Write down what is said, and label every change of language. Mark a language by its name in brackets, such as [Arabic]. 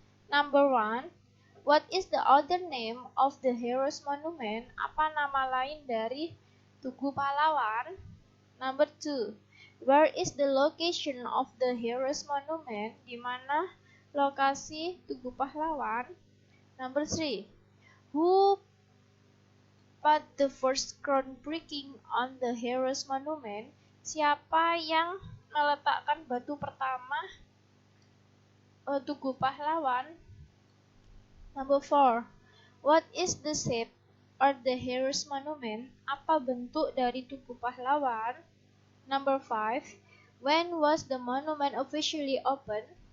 [English] Number 1, what is the other name of the Heroes Monument? [Indonesian] Apa nama lain dari Tugu Pahlawan? [English] Number 2, where is the location of the Heroes Monument? [Indonesian] Di mana lokasi Tugu Pahlawan? [English] Number 3, who put the first groundbreaking on the Heroes Monument? [Indonesian] Siapa yang meletakkan batu pertama Tugu Pahlawan? [English] Number 4, what is the shape of the Heroes Monument? [Indonesian] Apa bentuk dari Tugu Pahlawan? [English] Number 5, when was the monument officially opened?